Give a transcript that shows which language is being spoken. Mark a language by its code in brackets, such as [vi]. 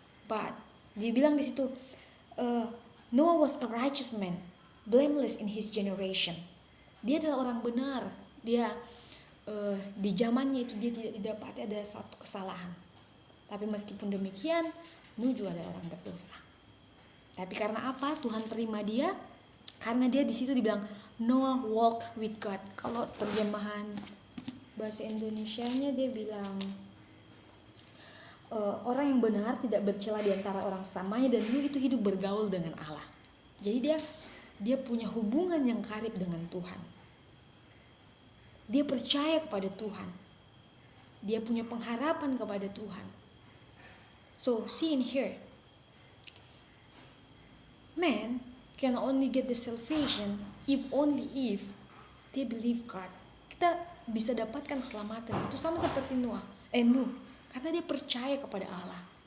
[en] But [id] dibilang di situ [en] Noah was a righteous man, blameless in his generation. [id] Dia adalah orang benar. Dia di zamannya itu dia tidak didapati ada satu kesalahan. Tapi meskipun demikian, Nuh juga adalah orang berdosa. Tapi karena apa? Tuhan terima dia karena dia di situ dibilang [en] Noah walk with God. [id] Kalau terjemahan bahasa Indonesianya dia bilang orang yang benar tidak bercela di antara orang samanya, dan Nuh itu hidup bergaul dengan Allah. Jadi dia punya hubungan yang karib dengan Tuhan. Dia percaya kepada Tuhan. Dia punya pengharapan kepada Tuhan. [en] So, see in here. Man can only get the salvation if they believe God. [id] Kita bisa dapatkan keselamatan itu sama seperti Nuh, karena dia percaya kepada Allah.